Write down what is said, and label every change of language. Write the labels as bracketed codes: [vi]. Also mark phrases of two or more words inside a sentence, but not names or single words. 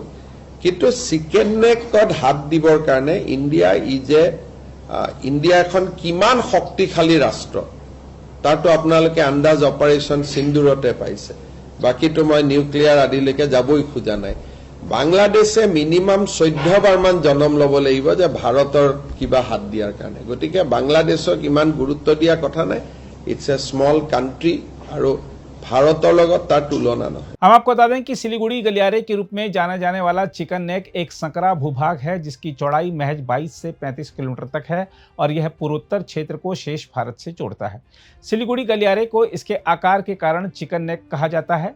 [as] কিন্তু চিকেন নেকত হাত দিবৰ কাৰণে ইণ্ডিয়া এখন কিমান শক্তিশালী ৰাষ্ট্ৰ তাতো আপোনালোকে আন্দাজ অপাৰেশ্যন সিন্দুৰতে পাইছে। বাকিটো মই নিউক্লিয়াৰ আদিলৈকে যাবই খোজা নাই। বাংলাদেশে মিনিমাম 14 বাৰমান জনম ল'ব লাগিব যে ভাৰতৰ কিবা হাত দিয়াৰ কাৰণে। গতিকে বাংলাদেশক ইমান গুৰুত্ব দিয়া কথা নাই। [en] it's a small country [as] আৰু ভাৰতৰ লগত তাৰ তুলনা ন। [hi] हम आपको बता दें कि सिलीगुड़ी गलियारे के रूप में जाना जाने वाला चिकन नेक एक संकरा भूभाग है, जिसकी चौड़ाई महज 22 से 35 किलोमीटर तक है और यह पूर्वोत्तर क्षेत्र को शेष भारत से जोड़ता है। सिलीगुड़ी गलियारे को इसके आकार के कारण चिकन नेक कहा जाता है।